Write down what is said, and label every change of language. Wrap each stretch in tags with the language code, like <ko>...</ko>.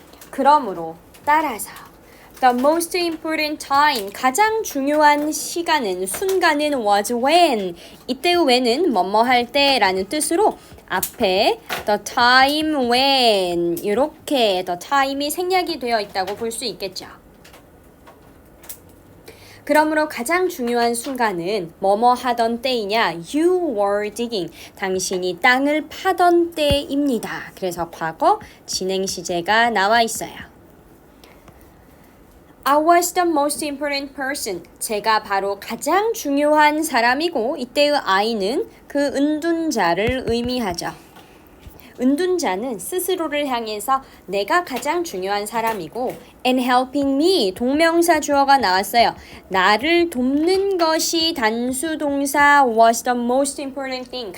<ko>그러므로 따라서</ko> <en>the most important time</en> <ko>가장 중요한 시간은 순간은</ko> <en>was when</en> <ko>이때의 when은 뭐뭐 할 때라는 뜻으로 앞에</ko> <en>the time when</en> <ko>이렇게 the time이 생략이 되어 있다고 볼 수 있겠죠. 그러므로 가장 중요한 순간은 뭐뭐 하던 때이냐?</ko> <en>You were digging.</en> <ko>당신이 땅을 파던 때입니다. 그래서 과거 진행 시제가 나와 있어요.</ko> <en>I was the most important person.</en> <ko>제가 바로 가장 중요한 사람이고 이때의 I는 그 은둔자를 의미하죠. 은둔자는 스스로를 향해서 내가 가장 중요한 사람이고</ko> <en>and helping me</en> <ko>동명사 주어가 나왔어요. 나를 돕는 것이 단수 동사</ko> <en>was the most important thing.</en>